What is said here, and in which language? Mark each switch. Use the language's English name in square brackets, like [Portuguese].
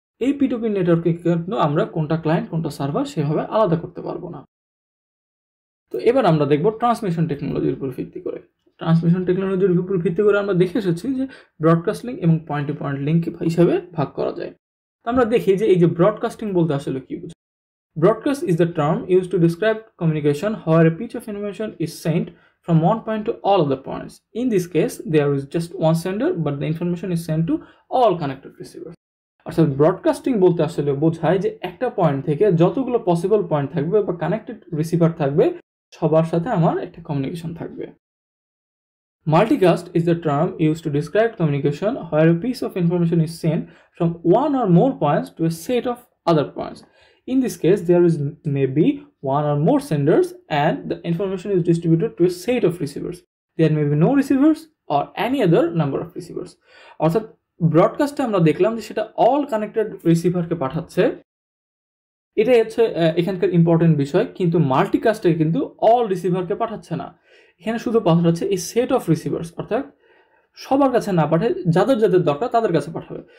[Bangla] এই P2P নেটওয়ার্কে কিন্তু আমরা কোনটা ক্লায়েন্ট কোনটা সার্ভার সেভাবে আলাদা করতে পারবো না। তো এবার আমরা দেখব ট্রান্সমিশন টেকনোলজির উপর ভিত্তি করে। ট্রান্সমিশন টেকনোলজির উপর ভিত্তি করে আমরা দেখে এসেছি যে ব্রডকাস্ট লিঙ্ক এবং পয়েন্ট টু পয়েন্ট লিঙ্ক হিসাবে ভাগ করা যায়। তো আমরা দেখি যে এই যে ব্রডকাস্টিং বলতে আসলে কি বোঝায়। [English] Broadcast is the term used to describe communication where a piece of information is sent from one point to all other points. In this case, there is just one sender, but the information is sent to all connected receivers. [Bangla] অর্থাৎ broadcasting বলতে আসলে বোঝায় যে একটা point থেকে যতগুলো possible point থাকবে বা কানেক্টেড রিসিভার থাকবে সবার সাথে আমার একটা কমিউনিকেশন থাকবে। [English] Multicast is the term used to describe communication where a piece of information is sent from one or more points to a set of other points. In this case, there is maybe one or more senders and the information is distributed to a set of receivers. There may be no receivers or any other number of receivers. [Bangla] অর্থাৎ ব্রডকাস্টে আমরা দেখলাম যে সেটা all connected রিসিভারকে পাঠাচ্ছে, এটাই হচ্ছে এখানকার important বিষয়। কিন্তু মাল্টিকাস্টে কিন্তু অল রিসিভারকে পাঠাচ্ছে না, এখানে শুধু পাঠাচ্ছে এই সেট অফ রিসিভার্স, অর্থাৎ সবার কাছে না পাঠায়, যাদের যাদের দরকার তাদের কাছে পাঠাবে।